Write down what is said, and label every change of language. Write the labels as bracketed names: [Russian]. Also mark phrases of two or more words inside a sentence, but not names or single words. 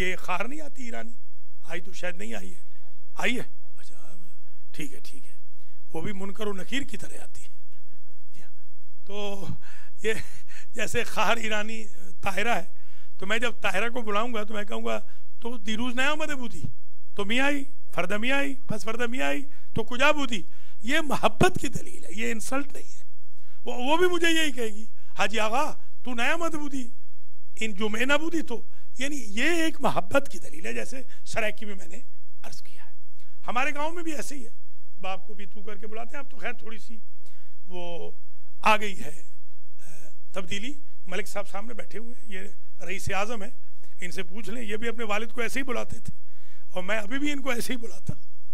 [Urdu] یہ خار نہیں آتی ایرانی، آئی تو شاید نہیں آئی ہے، آئی ہے، اچھا ٹھیک ہے ٹھیک ہے، وہ بھی منکر و نکیر کی طرح آتی ہے. تو یہ جیسے خار ایرانی طاہرہ ہے، تو میں جب طاہرہ کو بلاؤں گا تو میں کہوں گا [Persian] تو دیروز نیا آمده بودی، تو می آئی، فردا می آئی، پس فردا می آئی، تو کجا بودی. [Urdu] یہ محبت کی دلیل ہے، یہ انسلٹ نہیں ہے. وہ بھی مجھے یہی کہے گی حاجی آغا [Persian] تو نیا آمده بودی، ان جمعے نہ بودی. [Urdu] تو یعنی یہ ایک محبت کی دلیل ہے، جیسے سرائکی میں نے عرض کیا ہے. ہمارے گاؤں میں بھی ایسے ہی ہے، باپ کو بھی تو کر کے بلاتے ہیں. اب تو خیر تھوڑی سی وہ آ گئی ہے تبدیلی. ملک صاحب سامنے بیٹھے ہوئے ہیں، یہ رئیس اعظم ہے، ان سے پوچھ لیں، یہ بھی اپنے والد کو ایسے ہی بلاتے تھے، اور میں ابھی بھی ان کو ایسے ہی بلاتا ہوں.